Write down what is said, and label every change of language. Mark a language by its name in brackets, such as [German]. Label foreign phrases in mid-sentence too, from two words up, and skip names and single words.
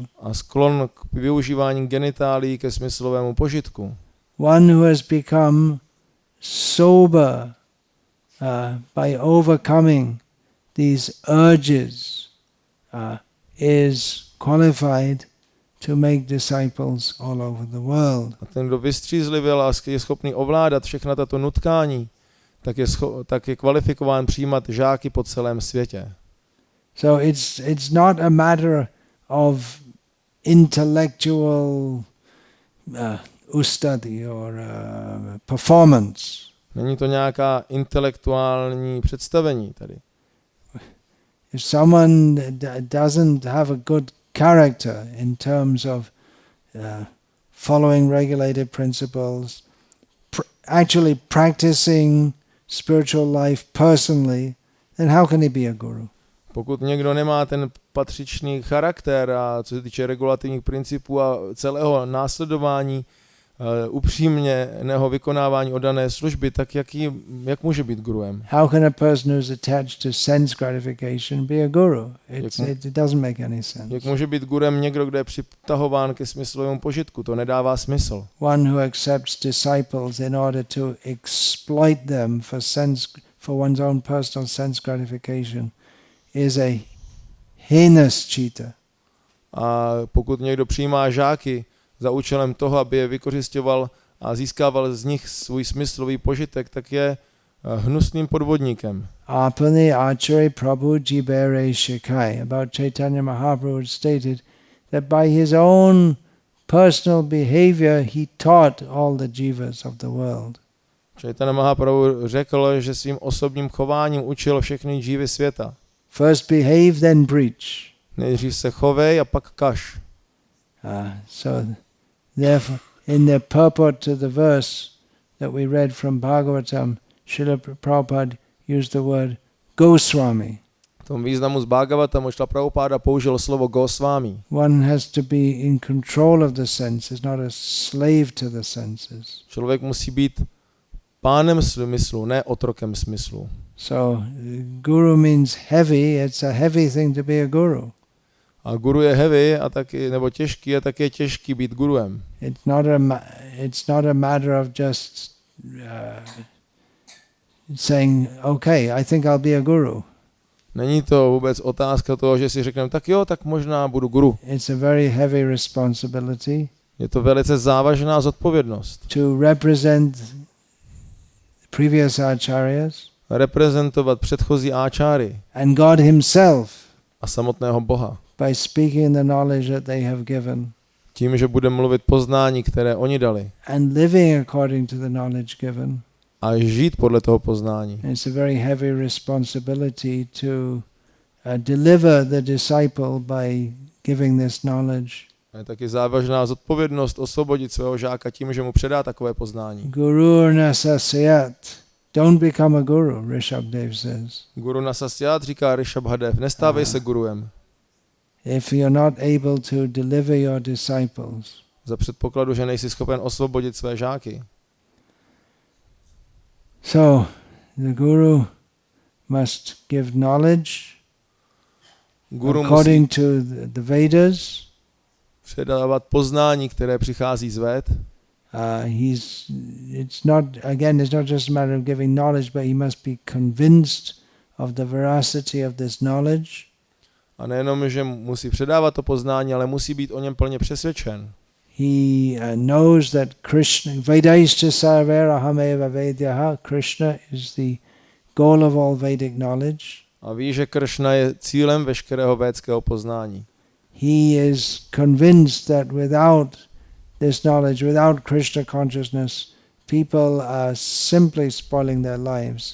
[Czech] A sklon k využívání genitálií ke smyslovému požitku. [English] One who has become sober by overcoming these urges is qualified to make disciples all over the world. [Czech] A ten, kdo vystřízlivěl a je schopný ovládat všechna tato nutkání, tak je kvalifikován přijímat žáky po celém světě. [English] So it's not a matter of intellectual ustadi or performance. [Czech] Není to nějaká intelektuální představení tady. [English] If someone doesn't have a good character in terms of following regulated principles, actually practicing spiritual life personally, then how can he be a guru? [Czech] Pokud někdo nemá ten patřičný charakter a co se týče regulativních principů a celého následování upřímného vykonávání oddané služby, tak jak může být guruem? [English] How can a person who's attached to sense gratification be a guru? It doesn't make any sense. [Czech] Jak může být gurem někdo, kdo je přitahován ke smyslovému požitku? To nedává smysl. [English] One who accepts disciples in order to exploit them for one's own personal sense gratification is a heinous cheater. [Czech] A pokud někdo přijímá žáky za účelem toho, aby je vykořisťoval a získával z nich svůj smyslový požitek, tak je hnusným podvodníkem. [Bangla] আপনি আচার্য প্রভু জীবেরে শিখাই. [English] About Chaitanya Mahaprabhu stated that by his own personal behavior he taught all the jivas of the world. [Czech] Chaitanya Mahaprabhu řekl, že svým osobním chováním učil všechny džívy světa. [English] First behave, then preach. [Czech] Nejdřív se chovej a pak kaž. [English] So therefore, in the purport to the verse that we read from Bhagavatam, Srila Prabhupada used the word Goswami. [Czech] V tom významu z Bhagavatamu Srila Prabhupada použil slovo Goswami. [English] One has to be in control of the senses, not a slave to the senses. [Czech] Člověk musí být pánem smyslu, ne otrokem smyslu. [English] So guru means heavy. It's a heavy thing to be a guru. [Czech] A guru je heavy a taky, nebo těžký a tak je těžký být guruem. [English] It's not a matter of just saying, okay, I think I'll be a guru. [Czech] Není to vůbec otázka toho, že si řekneme, tak jo, tak možná budu guru. [English] It's a very heavy responsibility. [Czech] Je to velice závažná zodpovědnost. [English] To represent previous acharyas. [Czech] Reprezentovat předchozí áčáry. [English] And God himself. [Czech] A samotného Boha. [English] By speaking the knowledge that they have given. [Czech] Tím, že bude mluvit poznání, které oni dali. [English] And living according to the knowledge given. [Czech] A žít podle toho poznání. [English] It's a very heavy responsibility to deliver the disciple by giving this knowledge. [Czech] Je taky závažná zodpovědnost osvobodit svého žáka tím, že mu předá takové poznání. [Sanskrit] गुरु नसस्यात्. [English] Don't become a guru, Rishabdev says. [Sanskrit] गुरु नसस्यात्, [Czech] říká Rishabhadev, nestávej se guruem. [English] If you're not able to deliver your disciples. [Czech] Za předpokladu, že nejsi schopen osvobodit své žáky. [English] So, the guru must give knowledge according to the Vedas. [Czech] Předávat poznání, které přichází z Véd. [English] It's not just a matter of giving knowledge, but he must be convinced of the veracity of this knowledge. [Czech] A nejenom, že musí předávat to poznání, ale musí být o něm plně přesvědčen. [English] He knows that Krishna, [Sanskrit] वेदैश्च सर्वैरहमेव वेद्यः, [English] Krishna is the goal of all Vedic knowledge. [Czech] A ví, že Krishna je cílem veškerého védského poznání. [English] He is convinced that without this knowledge, without Krishna consciousness, people are simply spoiling their lives.